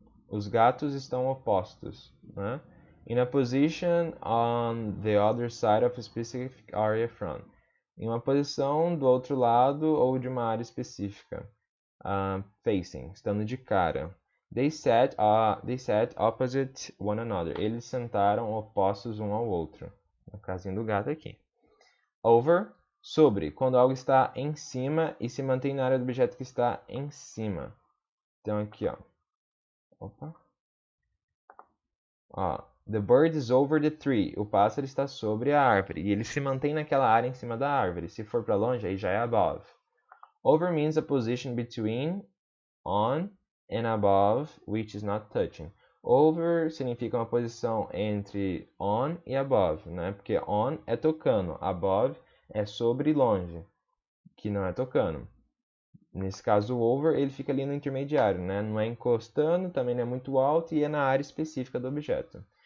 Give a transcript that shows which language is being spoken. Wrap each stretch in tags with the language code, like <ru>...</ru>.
<pt>Os gatos estão opostos, né?</pt> <en>In a position on the other side of a specific area from.</en> <pt>Em uma posição do outro lado ou de uma área específica. Facing, estando de cara.</pt> <en>They sat opposite one another.</en> <pt>Eles sentaram opostos um ao outro. No casinho do gato aqui. Over, sobre, quando algo está em cima e se mantém na área do objeto que está em cima. Então aqui, ó. Opa.</pt> <en>Ó, the bird is over the tree.</en> <pt>O pássaro está sobre a árvore. E ele se mantém naquela área em cima da árvore. Se for para longe, aí já é above.</pt> <en>Over means a position between, on, and above, which is not touching.</en> <pt>Over significa uma posição entre on e above, né? Porque on é tocando, above é sobre e longe, que não é tocando. Nesse caso, o over, ele fica ali no intermediário, né? Não é encostando, também não é muito alto e é na área específica do objeto.</pt>